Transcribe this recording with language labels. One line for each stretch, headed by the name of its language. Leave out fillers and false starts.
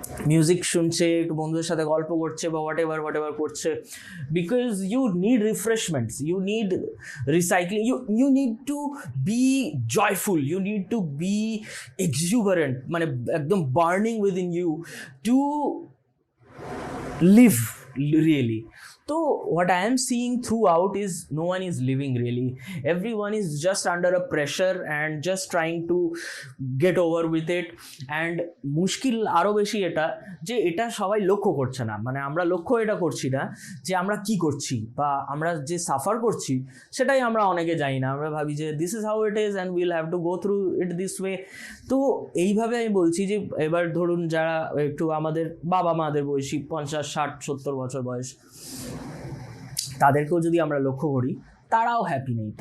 Bangla: Music শুনছে, একটু বন্ধুদের সাথে গল্প করছে বা
English: whatever করছে, because you need refreshments, you need recycling, you need to be joyful, you need to be exuberant,
Bangla: মানে একদম
English: Burning within you to live really. So what I am seeing throughout is no one is living really. Everyone is just under a pressure and just trying to get over with it.
Bangla: And মুশকিল আরও বেশি এটা যে এটা সবাই লক্ষ্য করছে না, মানে আমরা লক্ষ্য এটা করছি না যে আমরা কি করছি বা আমরা যে সাফার করছি সেটাই আমরা অনেকে জানি না। আমরা ভাবি যে
English: This is how it is and will have to go through it this way.
Bangla: তো এইভাবে আমি বলছি যে এবার ধরুন যারা একটু আমাদের বাবা মাদের বয়সী 50, 60, 70 বছর বয়স, তাদেরকেও যদি আমরা লক্ষ্য করি তারাও হ্যাপি নেই।